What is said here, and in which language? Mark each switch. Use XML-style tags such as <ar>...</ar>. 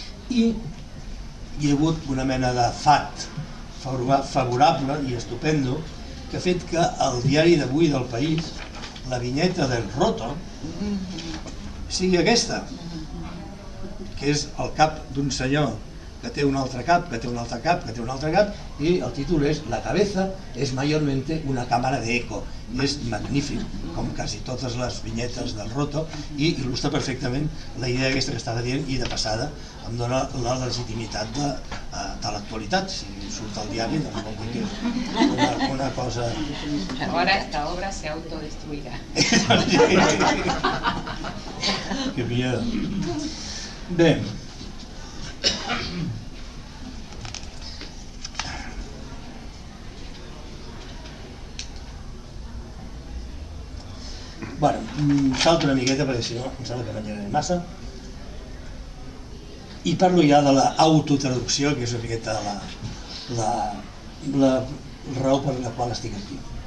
<ca>I hi ha hagut una mena de fat favorable i estupendo que ha fet que el diari d'avui del País, la vinyeta del Roto, sigui aquesta, que és el cap d'un senyor que té un altre cap, que té un altre cap, que té un altre cap, i el títol és</ca> <es>La cabeza es mayormente una cámara de eco.</es> <ca>I és magnífic, com quasi totes les vinyetes del Roto, i il·lustra perfectament la idea aquesta que estava dient, i de passada em dona la legitimitat de l'actualitat. Si surt al diari, doncs vol dir que és una cosa...</ca> <es>Ahora esta obra se autodestruirá. Que miedo.</es> <ca>Bé, bueno, salto una miqueta perquè si no em sembla que m'enllegaré massa i parlo ja de l'autotraducció, que és una miqueta la raó per la qual estic aquí.</ca>